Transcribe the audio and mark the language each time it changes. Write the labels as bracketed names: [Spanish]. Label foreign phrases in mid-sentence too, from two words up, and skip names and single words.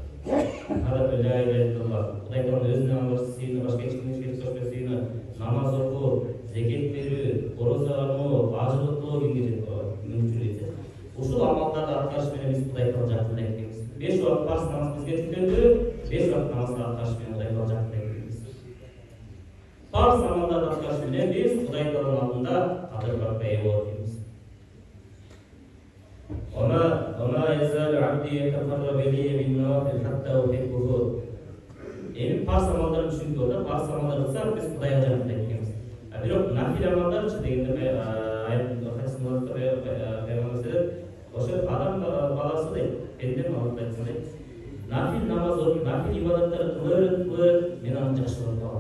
[Kyrgyz] Кудай Таала өзүнүн амалчысы сыйына, башка эч кимге шерик кошпойсуна, намаз окуу, зекет берүү, ораза алуу, ажылык кылуу кимге мүмкүн эте. Ушул амалдарды аткарыш менен биз Кудай Таала жакындайт экенбиз. 5 убакыт парз намаз бизге түшкөндө, 5 убакыт намазды аткарыш менен Кудай Таала жакындайт экенбиз. Парз амалдарды аткарыш менен биз Кудай Тааланын алдында кадыр-баракка ээ болот экенбиз. [Arabic] وما يزال عبدي يتقرب إلي بالنوافل حتى أحبه. [Kyrgyz] Эми парз амалдарды түшүндүк да, парз амалдар кылсак биз Кудайга жакындайт экенбиз. Бирок нафил амалдарчы дегенде ошо адам баласы дейт, пендем алып айтса дейт. Нафил намаз окуп, нафил ибадаттарды кылып, мен аны жакшы көрүп калам.